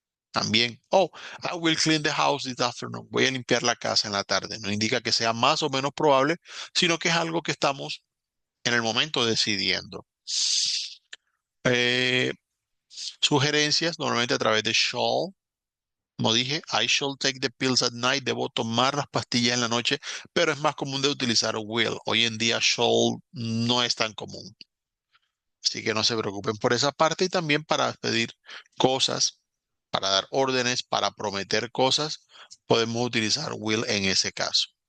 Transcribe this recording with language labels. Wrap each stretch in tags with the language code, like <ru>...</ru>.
<es>También, oh,</es> <en>I will clean the house this afternoon.</en> <es>Voy a limpiar la casa en la tarde. No indica que sea más o menos probable, sino que es algo que estamos en el momento decidiendo. Eh, Sugerencias, normalmente a través de shall. Como dije,</es> <en>I shall take the pills at night.</en> <es>Debo tomar las pastillas en la noche, pero es más común de utilizar will. Hoy en día shall no es tan común. Así que no se preocupen por esa parte y también para pedir cosas, para dar órdenes, para prometer cosas, podemos utilizar will en ese caso.</es>